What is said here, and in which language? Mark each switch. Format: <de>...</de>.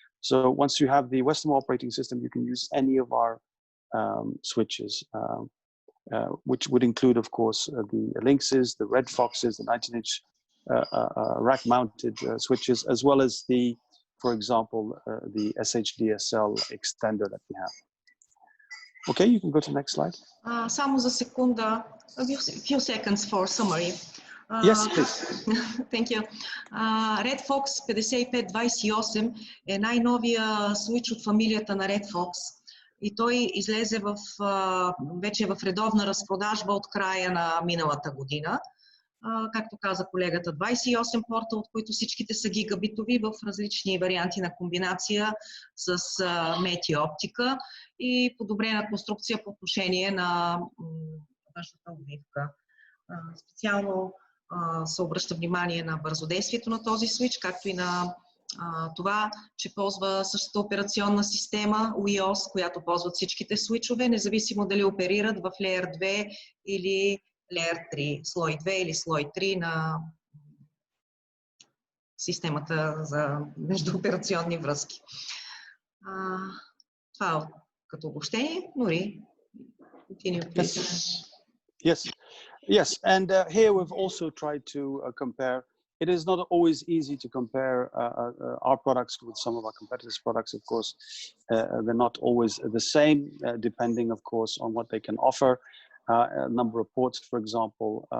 <en>So once you have the Westermo operating system, you can use any of our switches, which would include, of course, the Lynxes, the Red Foxes, the 19-inch rack-mounted switches, as well as the, for example, the SHDSL extender that we have. Okay, you can go to the next slide.</en> <bg>Само за секунда,</bg> <en>a few seconds for summary. Yes, please. Thank you.</en> <bg>Red Fox 5528 е най-новия switch от фамилията на Red Fox. И той излезе вече в редовна разпродажба от края на миналата година. Както каза колегата, 28 порта, от които всичките са гигабитови в различни варианти на комбинация с мети оптика и подобрена конструкция по отношение на външната обвивка. Специално се обръща внимание на бързодействието на този свич, както и на това, че ползва същата операционна система UIOS, която ползват всичките свичове, независимо дали оперират в Layer 2 или Layer 3, слой 2 или слой 3 на системата за междуоперационни връзки. Това като обобщение.</bg> <en>Нури, continue, please. Yes, and here we've also tried to compare. It is not always easy to compare our products with some of our competitors' products. Of course, they're not always the same, depending, of course, on what they can offer, a number of ports, for example.</en>